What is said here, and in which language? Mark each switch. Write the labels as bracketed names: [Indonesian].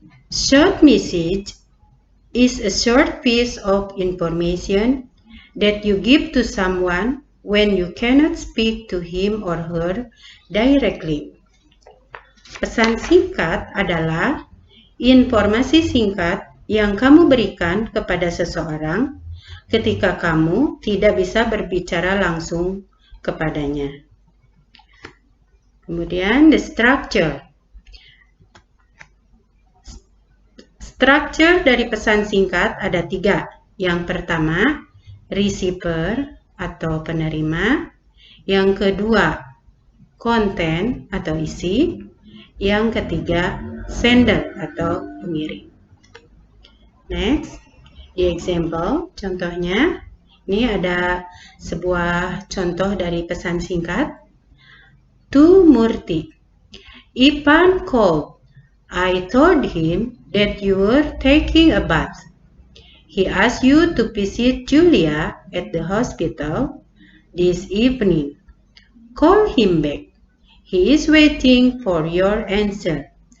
[English] Short message is a short piece of information that you give to someone when you cannot speak to him or her directly. [Indonesian] Pesan singkat adalah informasi singkat yang kamu berikan kepada seseorang ketika kamu tidak bisa berbicara langsung kepadanya. Kemudian [English] the structure. [Indonesian] Structure dari pesan singkat ada 3. Yang pertama, receiver atau penerima. Yang kedua, konten atau isi. Yang ketiga, sender atau pengirim. Next. Di example, contohnya, ini ada sebuah contoh dari pesan singkat. [English] To Murti, Ipan called. I told him that you were taking a bath. He asked you to visit Julia at the hospital this evening. Call him back. He is waiting for your answer.